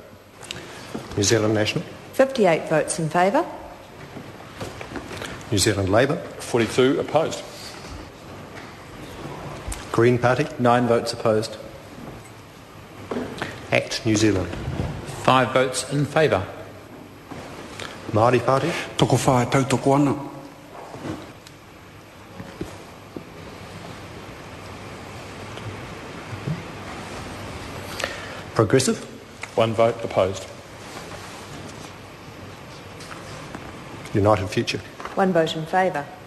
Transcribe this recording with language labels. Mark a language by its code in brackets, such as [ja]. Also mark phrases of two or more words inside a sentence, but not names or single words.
[en] New Zealand National. 58 votes in favour. New Zealand Labour. 42 opposed. Green Party. 9 votes opposed. ACT New Zealand. 5 votes in favour. Māori Party. [mi] Toko whae tau toko ana. [en] Progressive. 1 vote opposed. United Future. 1 vote in favour.